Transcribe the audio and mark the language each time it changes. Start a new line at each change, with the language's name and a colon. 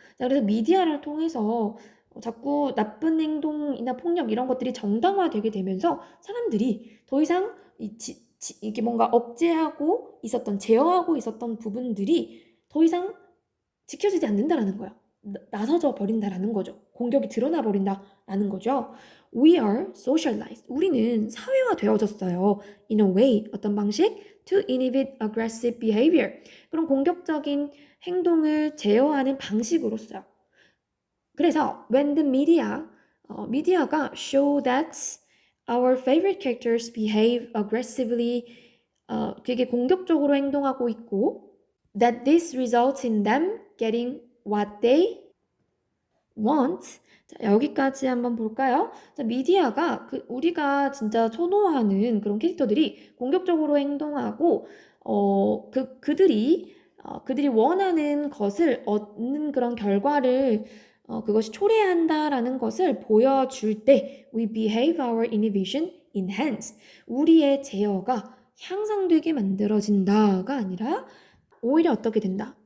Korean: 자, 그래서 미디어를 통해서 자꾸 나쁜 행동이나 폭력 이런 것들이 정당화되게 되면서 사람들이 더 이상 이게 뭔가 억제하고 있었던, 제어하고 있었던 부분들이 더 이상 지켜지지 않는다라는 거야. 나서져 버린다라는 거죠. 공격이 드러나 버린다라는 거죠.
English: We are socialized.
Korean: 우리는 사회화되어졌어요.
English: In a way,
Korean: 어떤 방식?
English: To inhibit aggressive behavior.
Korean: 그런 공격적인 행동을 제어하는 방식으로서요. 그래서
English: when the
Korean: 미디어가
English: show that our favorite characters behave aggressively,
Korean: 되게 공격적으로 행동하고 있고,
English: that this results in them getting what they want.
Korean: 자, 여기까지 한번 볼까요? 자, 미디어가 우리가 진짜 선호하는 그런 캐릭터들이 공격적으로 행동하고 그들이 원하는 것을 얻는 그런 결과를 그것이 초래한다라는 것을 보여줄 때
English: we behave our inhibition enhance,
Korean: 우리의 제어가 향상되게 만들어진다가 아니라 오히려 어떻게 된다?